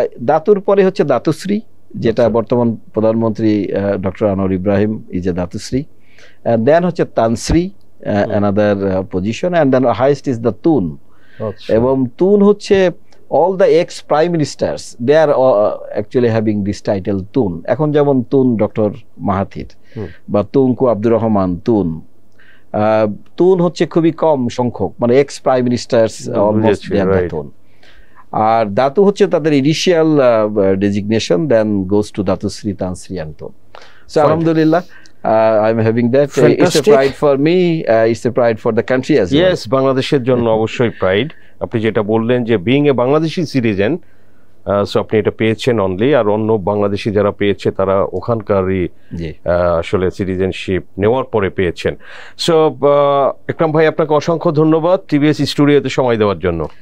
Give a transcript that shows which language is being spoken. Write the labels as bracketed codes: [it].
[bn] দাতুর পরে হচ্ছে দাতুশ্রী, যেটা বর্তমান প্রধানমন্ত্রী doctor Anwar Ibrahim [en] is a Datuk Seri, [bn] and then হচ্ছে Tan Sri, another position, [en] and then highest is the [bn] তুন। এবং তুন হচ্ছে [en] all the ex prime ministers, they are actually having this title Tun. [bn] এখন যেমন তুন ডক্টর মাহাথির বা তুনকু আব্দুর রহমান তুন। তুন হচ্ছে খুবই কম সংখ্যক, মানে এক্স প্রাইম মিনিস্টার্স অলমোস্ট তুন। আর দাতু হচ্ছে তাদের initial designation, [en] then goes to Datuk Seri, [bn] Tan Sri and Tun. [en] So আলহামদুলিল্লাহ, I'm having that. It's a pride for me, it's a pride for the country as well. [bn] Yes, বাংলাদেশের জন্য অবশ্যই pride. আপনি যেটা বললেন যে being a Bangladeshi citizen, so আপনি এটা পেয়েছেন অনলি, আর অন্য বাংলাদেশি যারা পেয়েছে তারা ওখানকারই আসলে সিটিজেনশিপ নেওয়ার পরে পেয়েছেন। সো একরাম ভাই, আপনাকে অসংখ্য ধন্যবাদ টিভিএস স্টুডিওতে সময় দেওয়ার জন্য।